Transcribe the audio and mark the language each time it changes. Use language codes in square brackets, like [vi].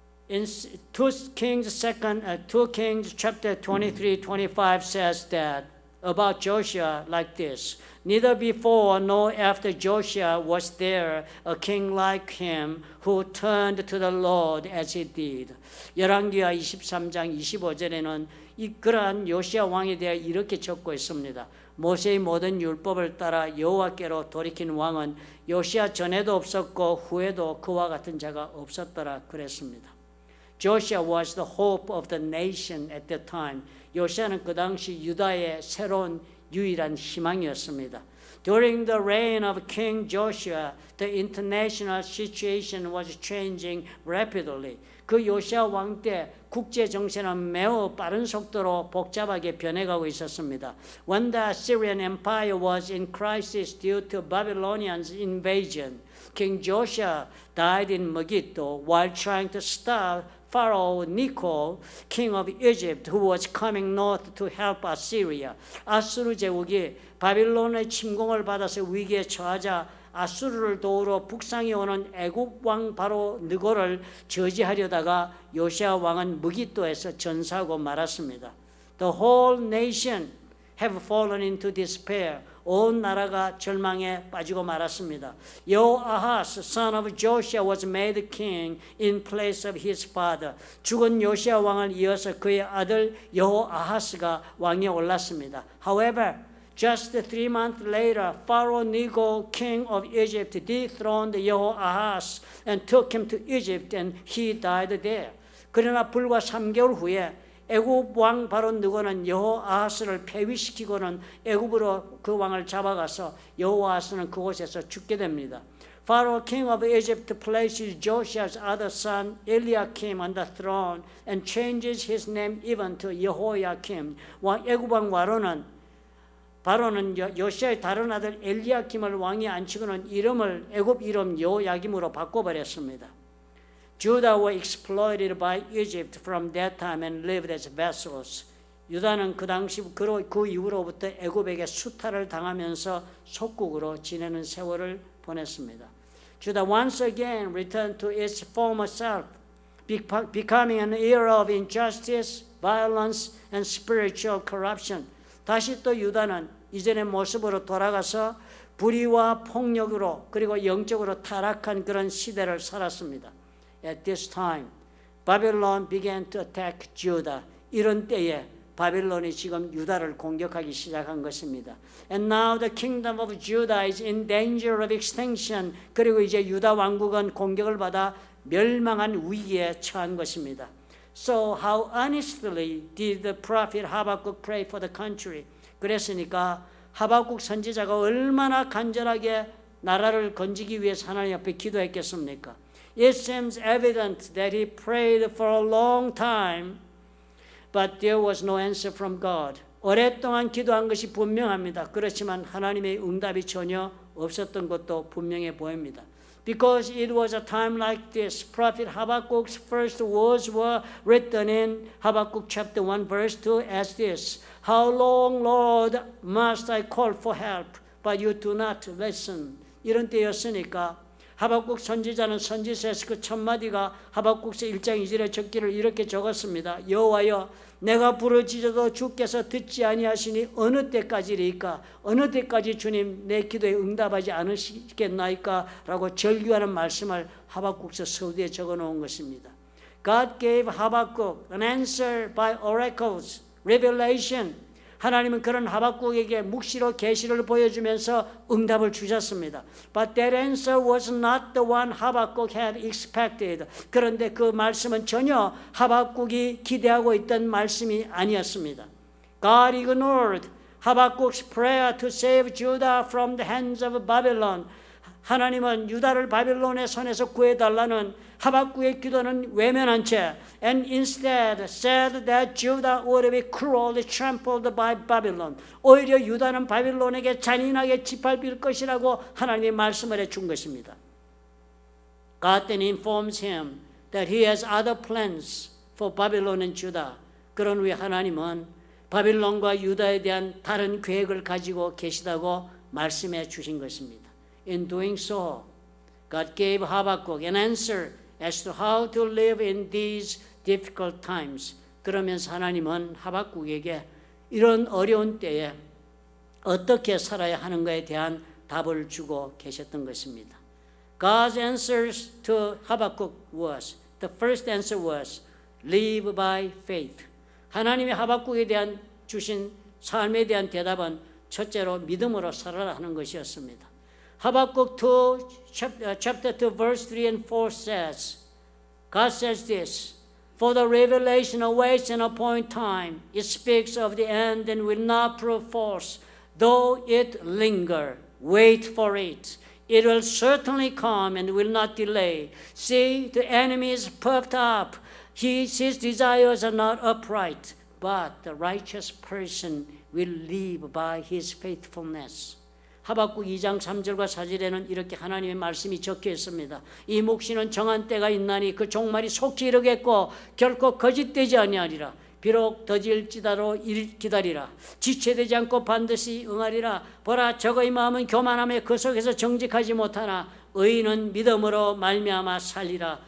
[en] In 2 Kings chapter 23-25 says that about Joshua like this. Neither before nor after Joshua was there a king like him who turned to the Lord as he did. [ko] 열왕기하 23장 25절에는 그러한 요시아 왕에 대해 이렇게 적고 있습니다. 모세의 모든 율법을 따라 여호와께로 돌이킨 왕은 요시아 전에도 없었고 후에도 그와 같은 자가 없었더라 그랬습니다. [en] Joshua was the hope of the nation at that time. [ko] 요시아는 그 당시 유다의 새로운 유일한 희망이었습니다. [en] During the reign of King Joshua, the international situation was changing rapidly. [ko] 그 요시아 왕 때 국제 정세는 매우 빠른 속도로 복잡하게 변해가고 있었습니다. [en] When the Assyrian Empire was in crisis due to Babylonians' invasion, King Josiah died in Megiddo while trying to stop Pharaoh Necho, king of Egypt, who was coming north to help Assyria. [ko] 아수르 제국이 바빌론의 침공을 받아서 위기에 처하자 아수르를 도우러 북상에 오는 애굽 왕 바로 느고를 저지하려다가 요시아 왕은 무기또에서 전사하고 말았습니다. [en] The whole nation have fallen into despair. [ko] 온 나라가 절망에 빠지고 말았습니다. [en] 여호아하스 son of Josiah was made king in place of his father. [ko] 죽은 요시아 왕을 이어서 그의 아들 여호아하스가 왕위에 올랐습니다. [en] However, just 3 months later, Pharaoh Necho, king of Egypt, dethroned Jehoahaz and took him to Egypt, and he died there. [ko] 그러나 불과 3개월 후에 애굽 왕 바로 느고는 여호아하스를 폐위시키고는 애굽으로 그 왕을 잡아가서 여호아하스는 그곳에서 죽게 됩니다. [en] Pharaoh, king of Egypt, places Josiah's other son Eliakim on the throne and changes his name even to Jehoiakim. [ko] 애굽 왕 바로는 요시아의 다른 아들 엘리야킴을 왕위에 앉히고는 이름을 애굽 이름 여호야김으로 바꿔버렸습니다. [en] Judah were exploited by Egypt from that time and lived as vassals. [ko] 유다는 그 당시 그 이후로부터 애굽에게 수탈을 당하면서 속국으로 지내는 세월을 보냈습니다. [en] Judah once again returned to its former self, becoming an era of injustice, violence, and spiritual corruption. [ko] 다시 또 유다는 이전의 모습으로 돌아가서 불의와 폭력으로 그리고 영적으로 타락한 그런 시대를 살았습니다. [en] At this time, Babylon began to attack Judah. [ko] 이런 때에 바빌론이 지금 유다를 공격하기 시작한 것입니다. [en] And now the kingdom of Judah is in danger of extinction. [ko] 그리고 이제 유다 왕국은 공격을 받아 멸망한 위기에 처한 것입니다. [en] So how earnestly did the prophet Habakkuk pray for the country? [ko] 그랬으니까 하박국 선지자가 얼마나 간절하게 나라를 건지기 위해서 하나님 앞에 기도했겠습니까? [en] It seems evident that he prayed for a long time, but there was no answer from God. [ko] 오랫동안 기도한 것이 분명합니다. 그렇지만 하나님의 응답이 전혀 없었던 것도 분명해 보입니다. [en] Because it was a time like this, Prophet Habakkuk's first words were written in Habakkuk chapter 1 verse 2 as this: How long, Lord, must I call for help, but you do not listen. [ko] 이런 때였으니까 하박국 선지자는 선지서에서 그 첫 마디가 하박국서 1장 2절에 적기를 이렇게 적었습니다. 여호와여, 내가 부르짖어도 주께서 듣지 아니하시니 어느 때까지리까? 어느 때까지 주님 내 기도에 응답하지 않으시겠나이까? 라고 절규하는 말씀을 하박국서 서두에 적어놓은 것입니다. [en] God gave Habakkuk an answer by oracles, revelation. [ko] 하나님은 그런 하박국에게 묵시로 계시를 보여주면서 응답을 주셨습니다. [en] But that answer was not the one Habakkuk had expected. [ko] 그런데 그 말씀은 전혀 하박국이 기대하고 있던 말씀이 아니었습니다. [en] God ignored Habakkuk's prayer to save Judah from the hands of Babylon. [ko] 하나님은 유다를 바빌론의 손에서 구해달라는 하박국의 기도는 외면한 채 [en] and instead said that Judah would be cruelly trampled by Babylon. [ko] 오히려 유다는 바빌론에게 잔인하게 짓밟힐 것이라고 하나님이 말씀을 해준 것입니다. [en] God then informs him that he has other plans for Babylon and Judah. [ko] 그런 후에 하나님은 바빌론과 유다에 대한 다른 계획을 가지고 계시다고 말씀해 주신 것입니다. [en] In doing so, God gave Habakkuk an answer as to how to live in these difficult times. [ko] 그러면서 하나님은 하박국에게 이런 어려운 때에 어떻게 살아야 하는가에 대한 답을 주고 계셨던 것입니다. [en] God's answers to Habakkuk was, the first answer was, live by faith. [ko] 하나님이 하박국에 대한 주신 삶에 대한 대답은 첫째로 믿음으로 살아라 하는 것이었습니다. [en] Habakkuk 2, chapter 2, verse 3 and 4 says, God says this, for the revelation awaits an appointed time. It speaks of the end and will not prove false. Though it linger, wait for it. It will certainly come and will not delay. See, the enemy is puffed up, His desires are not upright, but the righteous person will live by his faithfulness. [ko] 하박국 2장 3절과 4절에는 이렇게 하나님의 말씀이 적혀 있습니다. 이 묵시는 정한 때가 있나니 그 종말이 속히 이르겠고 결코 거짓되지 아니하리라. 비록 더딜지라도 기다리라. 지체되지 않고 반드시 응하리라. 보라, 저거의 마음은 교만함에 그 속에서 정직하지 못하나 의인은 믿음으로 말미암아 살리라.